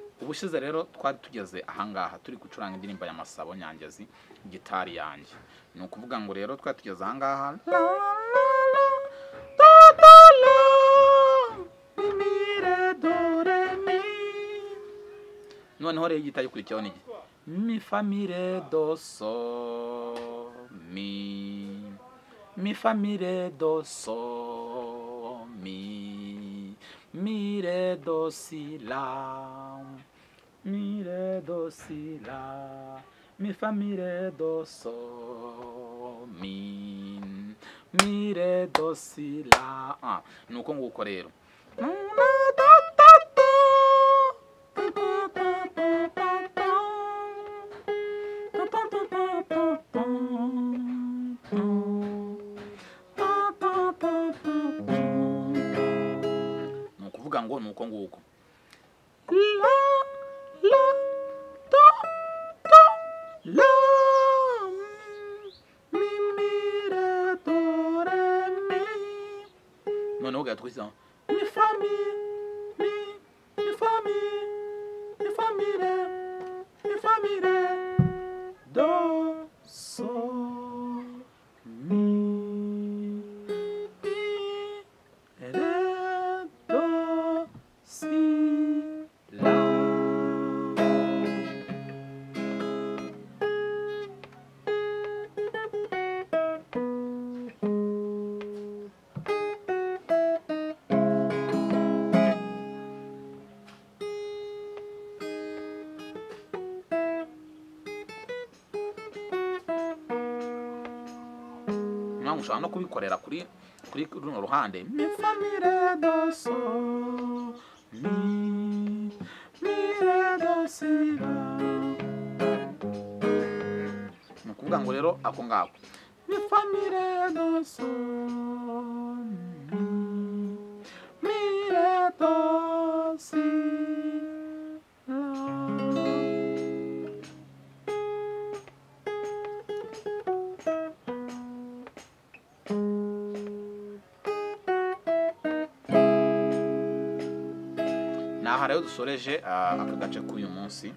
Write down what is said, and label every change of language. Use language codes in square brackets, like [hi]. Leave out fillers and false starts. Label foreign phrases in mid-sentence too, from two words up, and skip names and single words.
[rw] ubushize rero twari tugeze ahangaha turi gucuranga indirimbo ya Masabo Nyangezi gitari yanjye. Ni ukuvuga ngo rero twari tugeze ahangaha noneho rero igitari kurikiyeho ni mi fa mi re do so mi fa mi re do so mi re do si la mi re do si la mi fa mi re do so mi re do si la. Nuko nguko rero nukuvuga ngo nuko nguko la la do do la mi mi re do re mi noneho gatwisa mi fa mi fa mi fa mi re do so mi re do si la. Ushobora no kubikorera kuri runo ruhande mi fa mi re do so mi re do si la. Ni ukuvuga ngo rero ako ngako mi fa mi re do so mi re do si la. Naha rero dusoreje aka gace k'uyu munsi.